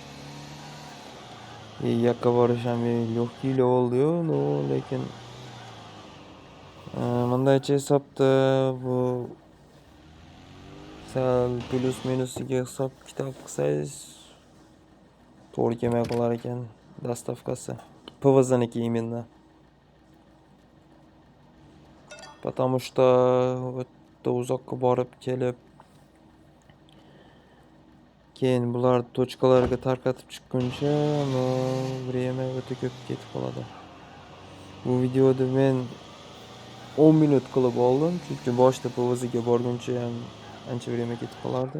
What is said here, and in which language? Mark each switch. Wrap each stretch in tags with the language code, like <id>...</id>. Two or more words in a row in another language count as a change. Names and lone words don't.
<uz>Yoqqa borish ham yo'q oldi-yu, no, lekin bundaycha hisobda bu sal plus minusiga hisob kitob qilsangiz to'g'ri kelmay qolar ekan dastavkasi. PVZniki</uz> <ru>именно. Потому что</ru> <uz>o'tda uzoqqa borib kelib keyin bular tochkalarga tarqatib chiqquncha время o'ta ko'p ketib qoladi. Bu videoda men 10 minut qilib oldim, chunki boshda PVZga borguncha ham ancha время ketib qolardi.</uz>